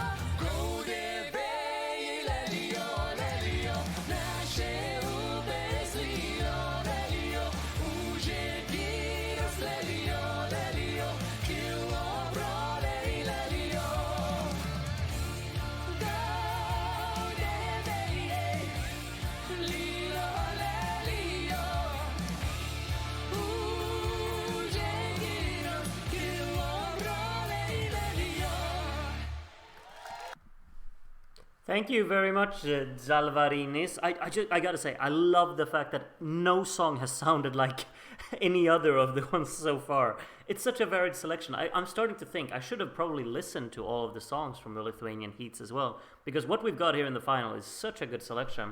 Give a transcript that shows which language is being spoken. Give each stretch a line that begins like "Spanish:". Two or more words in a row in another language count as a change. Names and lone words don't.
Lithuanian: Gaudė vėjai, lelijo, nešė upės lyjo, lelijo, ūžė giros, lelijo, kilo broliai, lelijo. Gaudė vėjai, lyjo, lelijo, ūžė giros, kilo broliai, lelijo.
English: Thank you very much, Zalvarinis. I gotta say, I love the fact that no song has sounded like any other of the ones so far. It's such a varied selection. I'm starting to think I should have probably listened to all of the songs from the Lithuanian heats as well, because what we've got here in the final is such a good selection.